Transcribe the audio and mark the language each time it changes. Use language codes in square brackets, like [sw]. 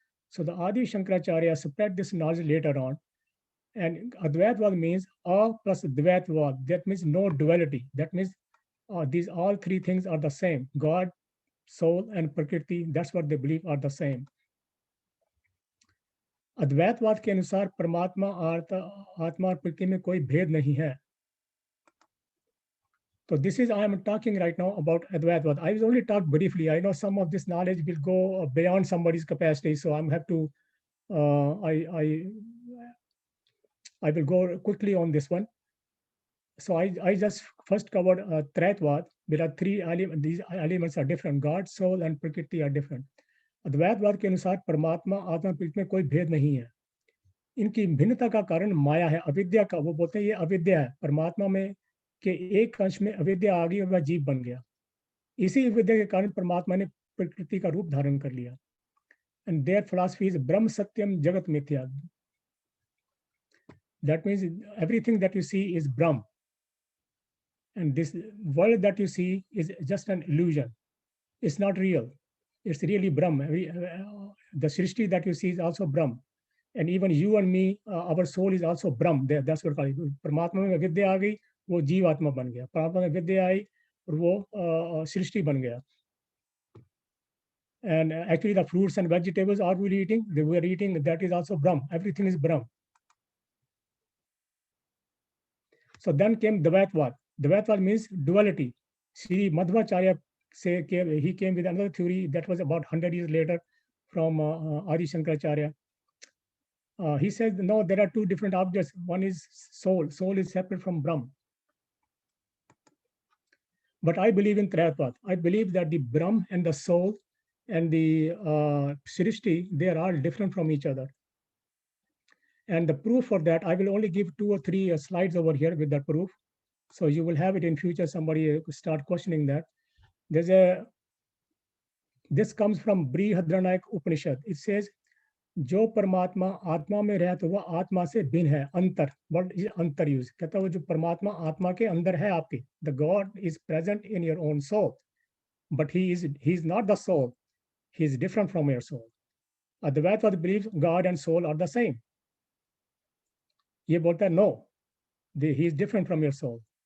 [en] So the Adi Shankaracharya spread this knowledge later on. And Advaitwad means A plus Dvaitwad. That means no duality. That means these all three things are the same. God, soul, and Prakriti, that's what they believe are the same. [hi] अद्वैतवाद के अनुसार परमात्मा आत्मा और प्रकृति में कोई भेद नहीं है. [en] So this is, I am talking right now about Advaitwad. I will only talk briefly. I know some of this knowledge will go beyond somebody's capacity, so I'm have to, I will go quickly on this one. So I just first covered Traitwad. There are three elements. These elements are different. God, soul, and Prakriti are different. [hi] अद्वैतवाद के अनुसार परमात्मा आत्मा प्रकृति में कोई भेद नहीं है. इनकी भिन्नता का कारण माया है, अविद्या का. वो बोलते हैं ये अविद्या है. परमात्मा में के एक अंश में अविद्या आ गई और वह जीव बन गया. इसी अविद्या के कारण परमात्मा ने प्रकृति का रूप धारण कर लिया. [en] and their philosophy is [sa] ब्रह्म सत्यम जगत मिथ्या. [en] That means everything that you see is Brahm. And this world that you see is just an illusion. It's not real. It's really Brahm. The Srishti that you see is also Brahm. And even you and me, our soul is also Brahm. That's what I call it. [hi] Paramatma में विद्या आ गई, वो जीव आत्मा बन गया. Paramatma में विद्या आई और वो सृष्टि बन गया. [en] And actually the fruits and vegetables are we eating? They were eating, that is also Brahm. Everything is Brahm. So then came Dvaitwad. Dvaitwad means duality. Sri Madhvacharya he came with another theory that was about 100 years later from Adi Shankaracharya. He said, no, there are two different objects. One is soul. Soul is separate from Brahm. But I believe in Traitwad. I believe that the Brahm and the soul and the Srishti, they are all different from each other. And the proof for that, I will only give 2 or 3 slides over here with that proof. So you will have it in future, somebody start questioning that. This comes from Brihadranayaka Upanishad. [hi] It says, जो परमात्मा आत्मा में रहे तो वह आत्मा से भिन्न है. [en] अंतर, what is अंतर use? [hi] कहता है वो जो परमात्मा आत्मा के अंदर है आपके. [en] The God is present in your own soul, but he is not the soul. He is different from your soul. Advaitwad believes God and soul are the same. [hi] ये बोलता है [en] no, he is different from your soul.